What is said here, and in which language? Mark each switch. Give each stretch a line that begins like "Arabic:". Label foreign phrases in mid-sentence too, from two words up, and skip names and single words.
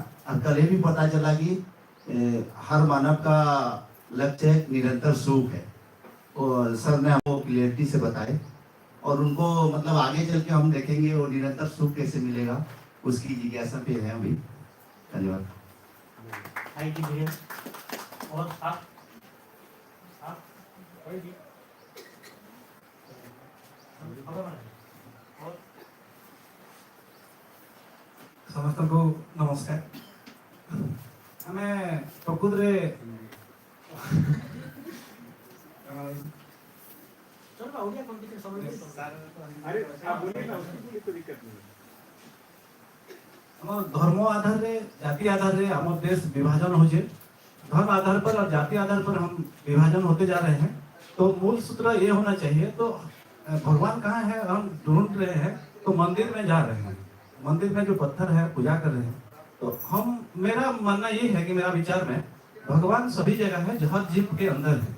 Hindi: और कल ये भी पता चला कि हर मानव का लक्ष्य निरंतर सुख है, और सर ने हमको क्लियरिटी से बताए, और उनको मतलब आगे चल के हम देखेंगे वो निरंतर सुख कैसे मिलेगा, उसकी जिज्ञासा पे है अभी। धन्यवाद।
English: thank you
Hindi: भैया। और आप कोई भी
Odia: ସମସ୍ତଙ୍କୁ ନମସ୍କାର। ଆମେ ପ୍ରକୃତରେ
Hindi: चलो हो गया कंप्लीट समझ में। अरे आप बोलिए ना, उसकी कोई दिक्कत नहीं।
Odia: ଆମ ଧର୍ମ ଆଧାରରେ ଜାତି ଆଧାରରେ ଆମ
Hindi: देश विभाजन हो जाए, धर्म आधार पर और जाति आधार पर हम विभाजन होते जा रहे हैं। तो मूल सूत्र ये होना चाहिए, तो भगवान कहाँ है हम ढूंढ रहे हैं, तो मंदिर में जा रहे हैं। मंदिर में जो पत्थर है पूजा कर रहे हैं। तो हम, मेरा मानना ये है कि मेरा विचार में भगवान सभी जगह है, हर जीव के अंदर है।